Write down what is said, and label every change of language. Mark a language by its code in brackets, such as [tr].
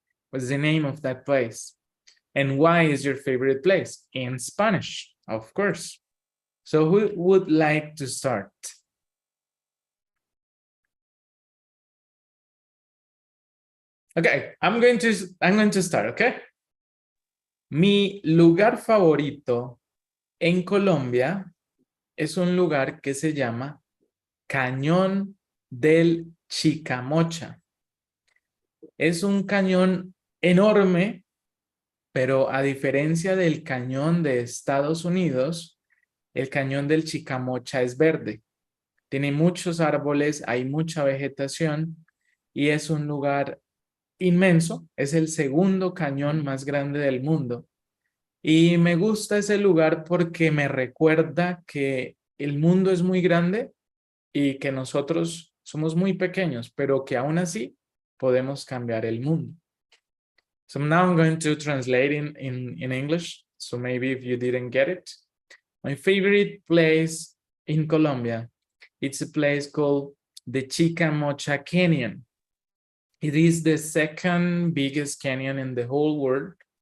[en] What's the name of that place? And why is your favorite place? In Spanish, of course. So who would like to start? Okay, I'm going to start, okay? [es] Mi lugar favorito en Colombia es un lugar que se llama Cañón del Chicamocha. Es un cañón enorme, pero a diferencia del cañón de Estados Unidos, el cañón del Chicamocha es verde. Tiene muchos árboles, hay mucha vegetación y es un lugar inmenso. Es el segundo cañón más grande del mundo. Y me gusta ese lugar porque me recuerda que el mundo es muy grande y que nosotros somos muy pequeños, pero que aún así podemos cambiar el mundo. [en] So now I'm going to translate in English. So maybe if you didn't get it. My favorite place in Colombia, it's a place called the Chicamocha Canyon. It is the second biggest canyon in the whole world.